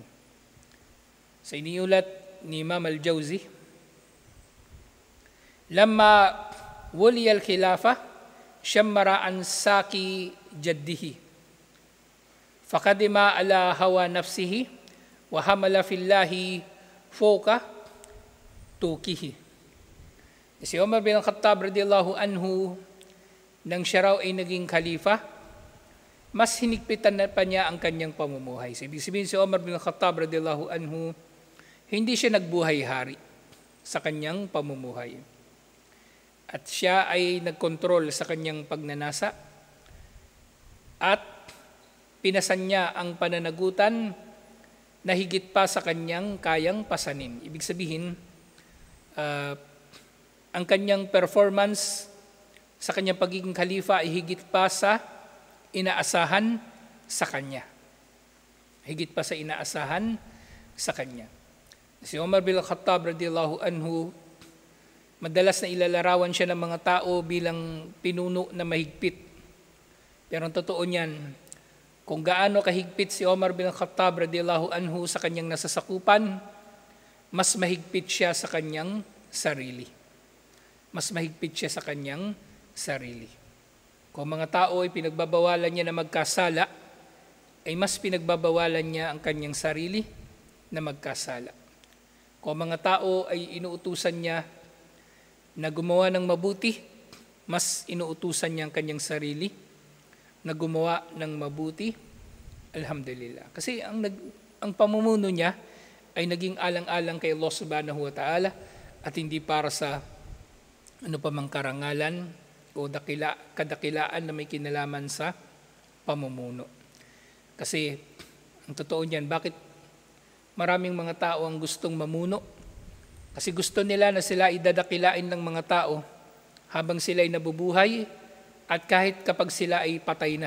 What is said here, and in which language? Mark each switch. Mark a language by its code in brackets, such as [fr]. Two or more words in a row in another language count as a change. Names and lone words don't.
[tl] Sa iniulat ni Imam al-Jawzi, [ar] لما ولي الخلافة شمر عن ساق جده فقدم على هوى نفسه وحمل في الله فوق طوقه. [tl] Si Omar bin Khattab [ar] رضي الله عنه, [tl] nang siya raw ay naging khalifa, mas hinigpitan na pa niya ang kanyang pamumuhay. So, ibig sabihin si Omar bin Khattab [ar] رضي الله عنه, [tl] hindi siya nagbuhay-hari sa kanyang pamumuhay. At siya ay nagkontrol sa kanyang pagnanasa at pinasan niya ang pananagutan na higit pa sa kanyang kayang pasanin. Ibig sabihin, ang kanyang performance sa kanyang pagiging khalifa ay higit pa sa inaasahan sa kanya. Higit pa sa inaasahan sa kanya. Si Umar bin Khattab [ar] رضي الله عنه, [tl] madalas na ilalarawan siya ng mga tao bilang pinuno na mahigpit. Pero ang totoo niyan, kung gaano kahigpit si Umar bin Khattab [ar] رضي الله عنه [tl] sa kanyang nasasakupan, mas mahigpit siya sa kanyang sarili. Mas mahigpit siya sa kanyang sarili. Kung mga tao ay pinagbabawalan niya na magkasala, ay mas pinagbabawalan niya ang kanyang sarili na magkasala. Kung mga tao ay inuutusan niya na gumawa ng mabuti, mas inuutusan niya ang kanyang sarili na gumawa ng mabuti. Alhamdulillah. Kasi ang pamumuno niya ay naging alang-alang kay Allah [ar] سبحانه وتعالى [tl] at hindi para sa ano pa mang karangalan o kadakilaan na may kinalaman sa pamumuno. Kasi ang totoo niyan, bakit maraming mga tao ang gustong mamuno? Kasi gusto nila na sila idadakilain ng mga tao habang sila ay nabubuhay at kahit kapag sila ay patay na.